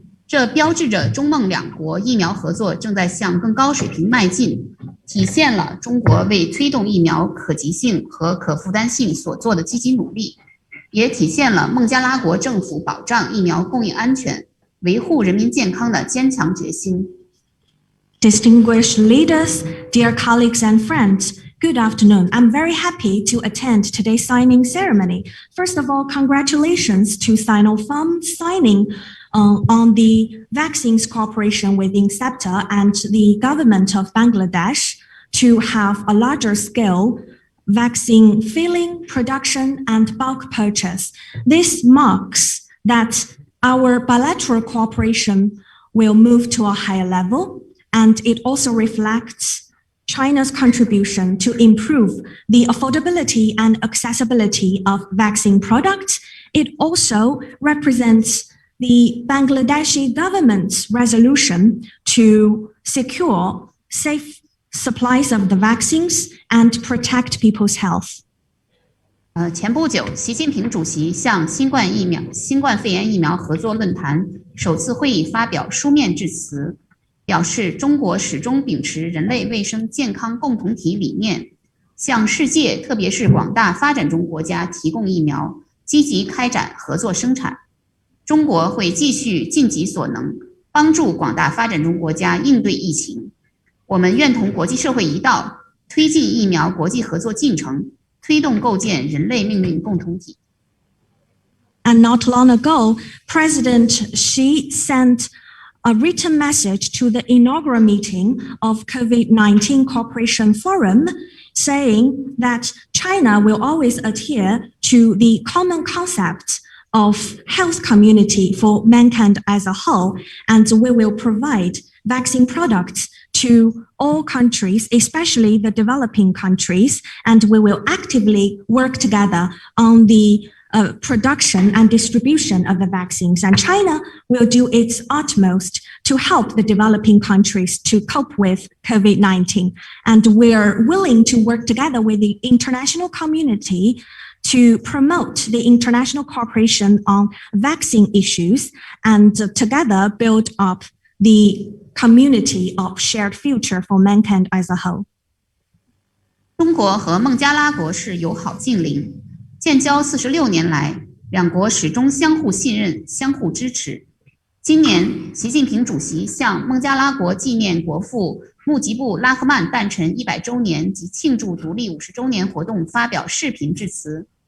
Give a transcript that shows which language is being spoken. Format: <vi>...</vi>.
<zh>这标志着中孟两国疫苗合作正在向更高水平迈进，体现了中国为推动疫苗可及性和可负担性所做的积极努力。也体现了孟加拉国政府保障疫苗供应安全、维护人民健康的坚强决心。</zh> <en>Distinguished leaders, dear colleagues and friends, good afternoon. I'm very happy to attend today's signing ceremony. First of all, congratulations to Sinopharm signing on the vaccines cooperation with Incepta and the government of Bangladesh to have a larger scale vaccine filling, production, and bulk purchase. This marks that our bilateral cooperation will move to a higher level, and it also reflects China's contribution to improve the affordability and accessibility of vaccine products. It also represents the Bangladeshi government's resolution to secure safe supplies of the vaccines and protect people's health.</en> <zh>前不久，习近平主席向新冠肺炎疫苗合作论坛首次会议发表书面致辞，表示中国始终秉持人类卫生健康共同体理念，向世界特别是广大发展中国家提供疫苗，积极开展合作生产。中国会继续尽己所能，帮助广大发展中国家应对疫情。我们愿同国际社会一道，推进疫苗国际合作进程，推动构建人类命运共同体。</zh> <en>And not long ago, President Xi sent a written message to the inaugural meeting of COVID-19 Cooperation Forum, saying that China will always adhere to the common concept of health community for mankind as a whole, and we will provide vaccine products to all countries, especially the developing countries, and we will actively work together on the production and distribution of the vaccines. And China will do its utmost to help the developing countries to cope with COVID-19. And we're willing to work together with the international community to promote the international cooperation on vaccine issues and together build up the community of shared future for mankind as a whole.</en> <zh>中国和孟加拉国是友好近邻，建交46年来，两国始终相互信任、相互支持。今年，习近平主席向孟加拉国纪念国父穆吉布拉赫曼诞辰100周年及庆祝独立50周年活动发表视频致辞。</zh>